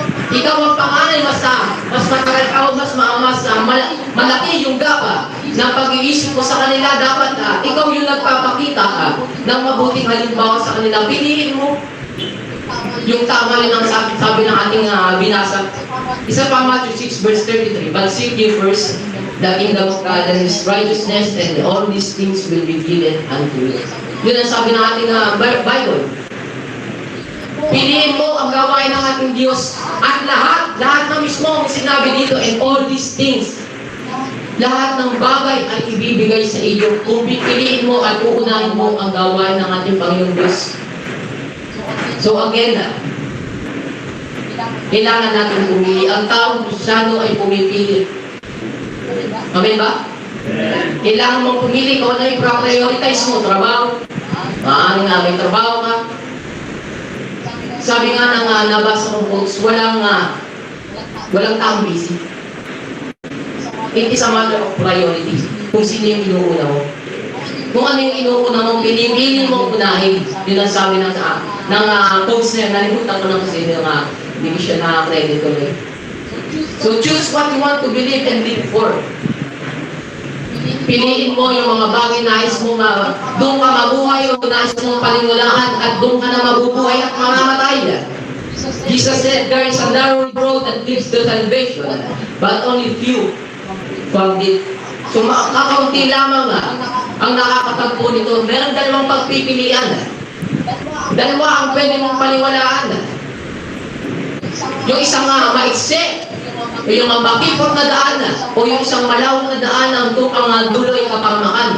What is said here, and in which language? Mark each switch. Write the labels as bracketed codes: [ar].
[tl] Ikaw ang panganay, mas matakaw, mas malaki yung gapa na pag-iisip mo sa kanila. Dapat ikaw yung nagpapakita ng mabuting halimbawa sa kanila. Piliin mo yung tama yun ang sabi ng ating binasa. Isa pa, [en] Matthew 6 verse 33, "But seek ye first the kingdom of God and His righteousness, and all these things will be given unto you." [tl] Yun ang sabi ng ating Bible. Piliin mo ang gawain ng ating Diyos at lahat na mismo ang sinabi dito, [en] and all these things. [tl] Lahat ng bagay ay ibibigay sa iyo kung pipiliin mo at uunahin mo ang gawain ng ating Panginoong Diyos. So again, kailangan natin pumili. Ang taong Kristyano ay pumipili. Amen ba? Kailangan mong pumili kung ano yung prioritize mo. Trabaho. Maaaring nga may trabaho ka. Sabi nga ng nabasa kong quotes, walang taong busy. [en] It is a matter of priority. [tl] Kung sino yung inuuna mo. Kung ano yung inuuna mo, pinipili mo unahin. Yun ang sabi ng quotes na yan. Nalimutan ko na kasi hindi ko siya na-credit ko na. [en] So choose what you want to believe and live for. [tl] Piliin mo yung mga bagay na nais mo doon ka mabuhay o nais mong paniniwalaan at doon ka na mabubuhay at mamamatay. [en] Jesus said, "There is a narrow road that leads to salvation, but only few found it." [tl] So kakaunti lamang ang nakakatagpo nito. Meron dalawang pagpipilian. Dalawa ang pwede mong paniwalaan. Yung isang maiksi, yung makipot na daan, o yung isang malawak na daan ang dulo ay kapamakan.